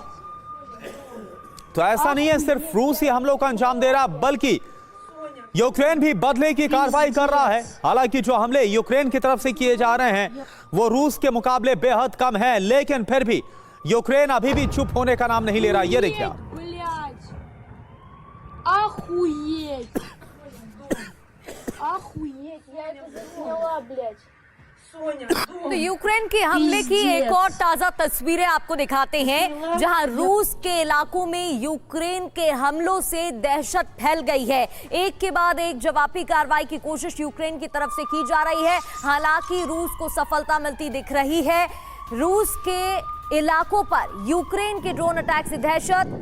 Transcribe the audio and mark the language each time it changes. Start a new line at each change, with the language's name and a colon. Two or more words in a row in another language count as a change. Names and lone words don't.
Hindi: तो ऐसा नहीं है सिर्फ रूस ही हमलों का अंजाम दे रहा, बल्कि यूक्रेन भी बदले की कार्रवाई कर रहा है। हालांकि जो हमले यूक्रेन की तरफ से किए जा रहे हैं वो रूस के मुकाबले बेहद कम है, लेकिन फिर भी यूक्रेन अभी भी चुप होने का नाम नहीं ले रहा। ये देखिए आप,
Russian: Охуеть! Охуеть! Я это засняла, блядь.
Hindi: तो यूक्रेन के हमले की एक और ताजा तस्वीरें आपको दिखाते हैं जहां रूस के इलाकों में यूक्रेन के हमलों से दहशत फैल गई है। एक के बाद एक जवाबी कार्रवाई की कोशिश यूक्रेन की तरफ से की जा रही है। हालांकि रूस को सफलता मिलती दिख रही है। रूस के इलाकों पर यूक्रेन के
English: drone attack
Hindi: से दहशत।